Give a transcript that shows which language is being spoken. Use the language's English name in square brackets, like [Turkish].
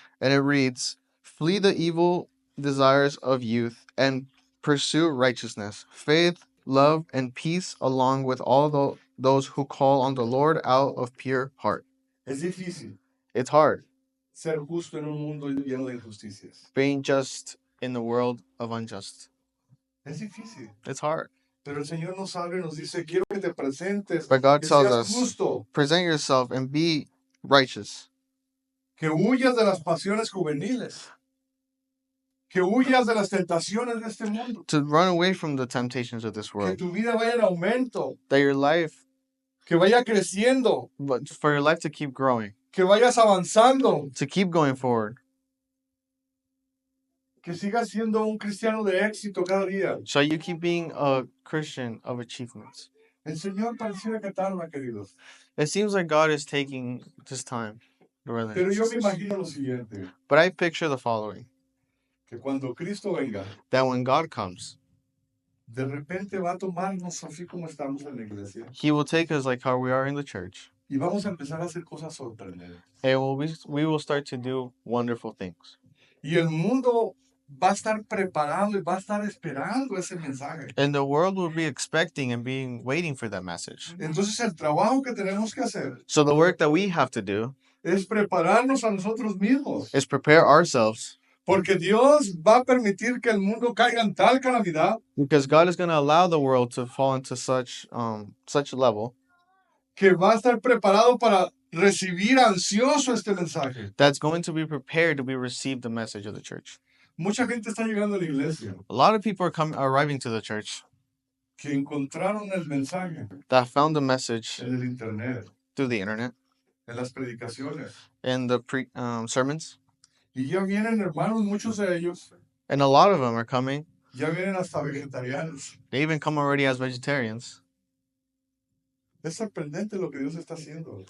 [English] and it reads, flee the evil desires of youth and pursue righteousness, faith, love, and peace, along with all those who call on the Lord out of pure heart. [Spanish] Es difícil [English] It's hard [Spanish] ser justo en un mundo lleno de injusticias. [English] being just in the world of unjust. [Spanish] Es difícil. [English] It's hard. [Spanish] Pero el Señor nos habla y nos dice, quiero que te presentes, [English] But God [Spanish] que [English] tells [Spanish] seas [English] us, [Spanish] justo, [English] present yourself and be righteous, [Spanish] que huyas de las pasiones juveniles, que huyas de las tentaciones de este mundo, [English] to run away from the temptations of this [Spanish] que [English] world, [Spanish] tu vida vaya en aumento, [English] that your life, [Spanish] que vaya creciendo, [English] but for your life to keep growing, [Spanish] que vayas avanzando, [English] to keep going forward, [Spanish] que sigas siendo un cristiano de éxito cada día. [English] so you keep being a Christian of achievements. [Spanish] El Señor pareciera que tarda, queridos. [English] It seems like God is taking this time. [Spanish] Pero yo me imagino lo siguiente, [English] But I picture the following, [Spanish] que cuando Cristo venga, [English] that when God comes, [Spanish] de repente va a tomarnos así como estamos en la iglesia [English] He will take us like how we are in the church, [Spanish] y vamos a empezar a hacer cosas sorprendentes. [English] and we will start to do wonderful things. [Spanish] Y el mundo va a estar preparado y va a estar esperando ese mensaje. [English] And the world will be expecting and waiting for that message. [Spanish] Entonces el trabajo que tenemos que hacer [English] So the work that we have to do [Spanish] es prepararnos a nosotros mismos. [English] is prepare ourselves, [Spanish] Porque Dios va a permitir que el mundo caiga en tal calamidad [English] because God is going to allow the world to fall into such a level [Spanish] que va a estar preparado para recibir ansioso este mensaje. [English] that's going to be prepared to receive the message of the church. [Spanish] Mucha gente está llegando a la iglesia [English] A lot of people are arriving to the church [Spanish] que encontraron el mensaje [English] that found the message [Spanish] en el internet, [English] through the internet [Spanish] en las predicaciones. [English] and the sermons, [Spanish] Y ya vienen hermanos, muchos de ellos, [English] and a lot of them are coming. [Spanish] ya vienen hasta vegetarianos. [English] They even come already as vegetarians. [Spanish] Es sorprendente lo que Dios está haciendo.